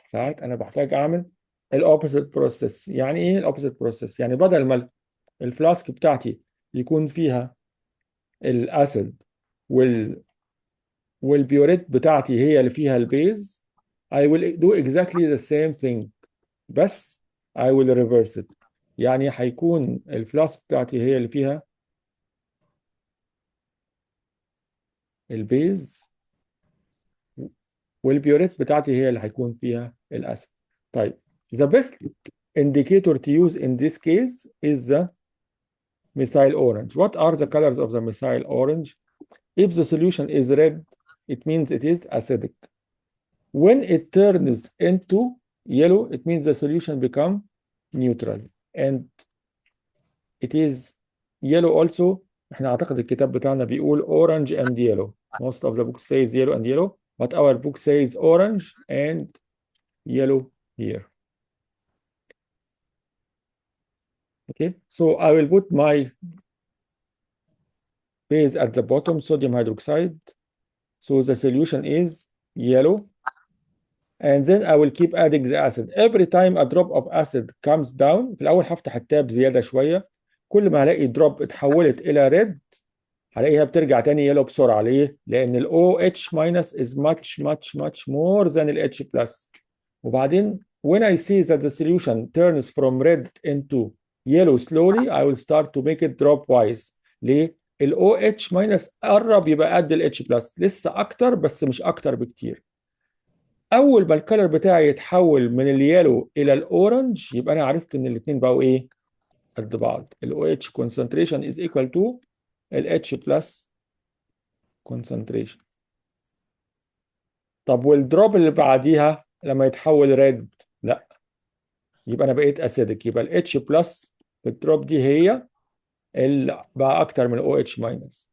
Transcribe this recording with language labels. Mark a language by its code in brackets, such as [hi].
[ar] ساعات انا بحتاج اعمل الاوبوزيت بروسيس. يعني ايه الاوبوزيت بروسيس؟ يعني بدل ما الفلاسك بتاعتي يكون فيها الاسيد والبيوريت بتاعتي هي اللي فيها البيز، [en] I will do exactly the same thing، بس I will reverse it. [ar] يعني هيكون الفلاسك بتاعتي هي اللي فيها البيز، والبيوريت بتاعتي هي اللي هيكون فيها الاسيد. [en] طيب the best indicator to use in this case is the methyl orange. What are the colors of the methyl orange? If the solution is red, it means it is acidic. When it turns into yellow, it means the solution become neutral. And it is yellow also. [ar] احنا اعتقد الكتاب بتاعنا بيقول [en] orange and yellow. Most of the book says yellow and yellow, but our book says orange and yellow here. Okay, so I will put my base at the bottom, sodium hydroxide. So the solution is yellow. And then I will keep adding the acid. Every time a drop of acid comes down، [ar] في الأول هفتح التاب زيادة شوية. كل ما هلاقي دروب اتحولت إلى ريد هلاقيها بترجع تاني يلو بسرعة. ليه؟ لأن [en] ال OH minus is much more than ال H plus. وبعدين when I see that the solution turns from red into yellow slowly, I will start to make it drop wise. [ar] ليه؟ ال OH minus قرب يبقى قد ال H plus، لسه أكتر بس مش أكتر بكتير. أول ما الكلر بتاعي يتحول من اليالو إلى الأورنج، يبقى أنا عرفت إن الاتنين بقوا إيه؟ قد بعض. [en] ال OH concentration is equal to ال H plus concentration. [ar] طب والدروب اللي بعديها لما يتحول ريد؟ لا، يبقى انا بقيت اسيدك. يبقى ال H plus الدروب دي هي اللي بقى اكتر من OH minus.